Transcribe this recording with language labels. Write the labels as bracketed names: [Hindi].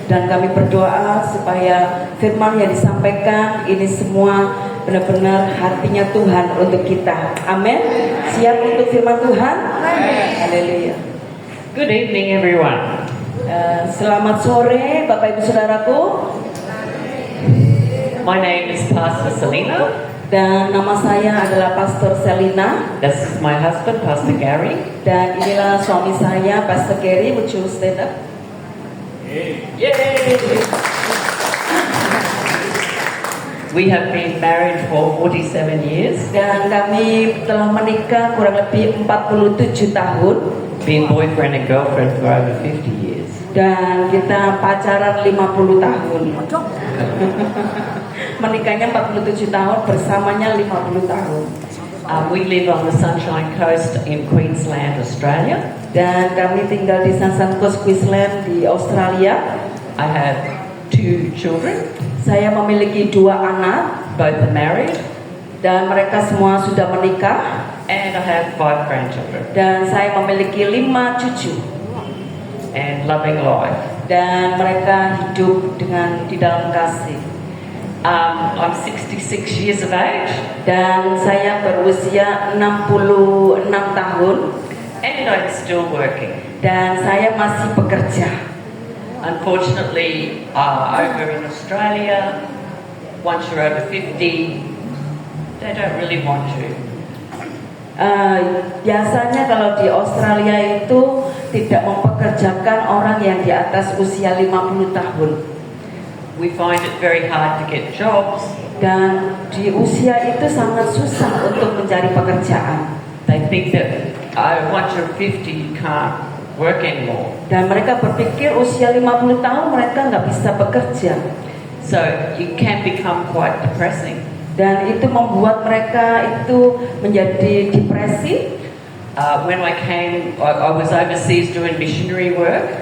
[Indonesian] Dan kami berdoa supaya firman yang disampaikan ini semua benar-benar hatinya Tuhan untuk kita. Amin. Siap untuk firman Tuhan? Haleluya. [English] Good evening, everyone. [Indonesian] Selamat sore, Bapak Ibu Saudaraku. [English] My name is Pastor Selena. [Indonesian] Dan nama saya adalah Pastor Selina. [English] This is my husband, Pastor Gary. [Indonesian] Dan inilah suami saya, Pastor Gary. [English] Would you stand up? Yay! We have been married for 47 years. [Indonesian] Dan kami telah menikah kurang lebih 47 tahun. [English] Been boyfriend and girlfriend for over 50 years. [Indonesian] Dan kita pacaran 50 tahun. Menikahnya 47 tahun, bersamanya 50 tahun. [English] We live on the Sunshine Coast in Queensland, Australia. [Indonesian] Dan kami tinggal di Sunshine Coast, Queensland di Australia. [English] I have 2 children. [Indonesian] Saya memiliki 2 anak. [English] Both are married. [Indonesian] Dan mereka semua sudah menikah. [English] And I have 5 grandchildren. [Indonesian] Dan saya memiliki 5 cucu. [English] And loving life. [Indonesian] Dan mereka hidup di dalam kasih. [English] I'm 66 years of age. [Indonesian] Dan saya berusia 66 tahun. [English] And I'm still working. [Indonesian] Dan saya masih bekerja. [English] Unfortunately, over in Australia, once you're over 50, they don't really want you. [Indonesian] Biasanya kalau di Australia itu tidak mempekerjakan orang yang di atas usia 50 tahun. [English] We find it very hard to get jobs. [Indonesian] Dan di usia itu sangat susah untuk mencari pekerjaan. [English] They think that once you're 50, you can't work anymore. [Indonesian] Dan mereka berpikir usia 50 tahun mereka nggak bisa bekerja. [English] So it can become quite depressing. [Indonesian] Dan itu membuat mereka itu menjadi depresi. [English] When I came, I was overseas doing missionary work.